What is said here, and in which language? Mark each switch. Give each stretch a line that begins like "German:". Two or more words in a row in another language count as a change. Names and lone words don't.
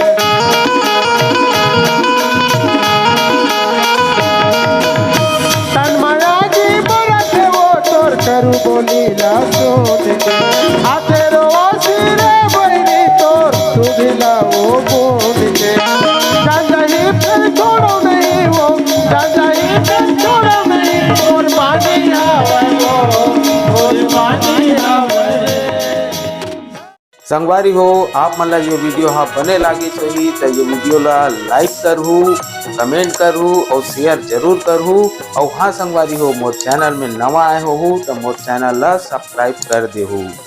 Chhattisgarhi: तन माया की बरत वो तोर करू बोली ना सुन के हाथे रोवाची रे बहनी तोर सुध लाओ बोल के। राजा ही फिर छोड़ो नहीं वो, राजा ही फिर छोड़ो नहीं, और पानी संगवारी हो आप मन ला ये वीडियो हाँ बने लागे सही तो ये वीडियो ला लाइक करहू, कमेंट करहू और शेयर जरूर करहू। और हाँ संगवारी हो मोर चैनल में नवा आए हो तो मोर चैनल ला सब्सक्राइब कर देहू।